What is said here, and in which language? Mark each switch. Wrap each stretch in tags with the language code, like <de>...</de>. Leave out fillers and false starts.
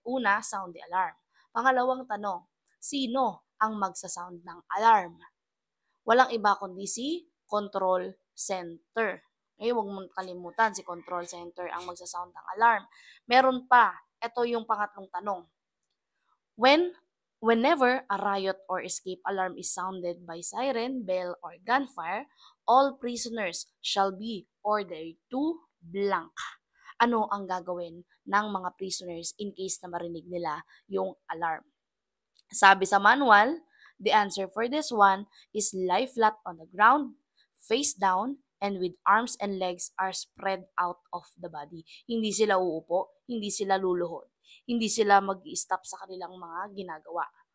<tl>Una,</tl> <en>sound the alarm.</en> <tl>Pangalawang tanong, sino ang magsasound ng alarm? Walang iba kundi si control center. Huwag mong kalimutan, si control center ang magsasound ng alarm. Meron pa, ito yung pangatlong tanong.</tl> <en>Whenever a riot or escape alarm is sounded by siren, bell, or gunfire, all prisoners shall be ordered to blank.</en> <tl>Ano ang gagawin ng mga prisoners in case na marinig nila yung alarm? Sabi sa manual,</tl> <en>the answer for this one is lie flat on the ground, face down, and with arms and legs are spread out of the body.</en> <tl>Hindi sila uupo, hindi sila luluhod, hindi sila mag-stop sa kanilang mga ginagawa.</tl>